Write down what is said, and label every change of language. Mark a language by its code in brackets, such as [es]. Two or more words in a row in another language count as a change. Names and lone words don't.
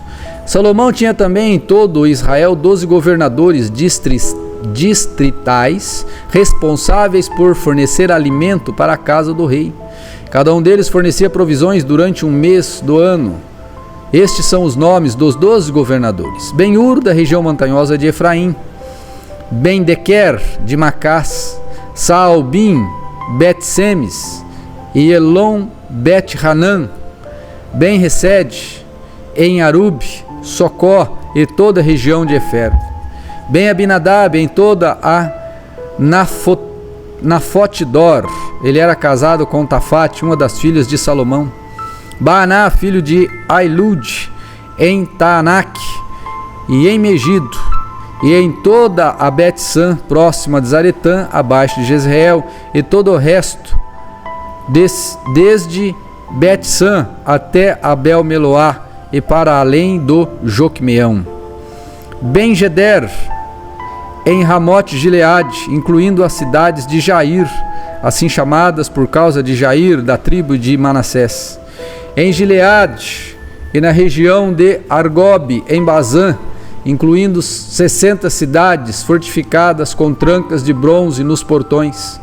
[pt] Salomão tinha também em todo Israel 12 governadores distritais, responsáveis por fornecer alimento para a casa do rei. Cada um deles fornecia provisões durante um mês do ano. Estes são os nomes dos 12 governadores: Ben-Ur, da região montanhosa de Efraim; Ben-Dequer, de Macás; Saalbim, Bet-Semes, e Elon, Bet-Hanan; Ben-Resed, em Arub, Socó e toda a região de Efer; Ben-Abinadab, em toda a Nafote-Dor. Ele era casado com Tafate, uma das filhas de Salomão. Baaná, filho de Ailud, em Taanak e em Megido. e em toda a Bet-San, próxima de Zaretã, abaixo de Jezreel, e todo o resto, desde Bet-San até Abel-Meloá, e para além do Joquemeão. Ben-Geder, em Ramote-Gileade, incluindo as cidades de Jair, assim chamadas por causa de Jair, da tribo de Manassés. Em Gileade e na região de Argobe, em Bazã, incluindo 60 cidades fortificadas com trancas de bronze nos portões.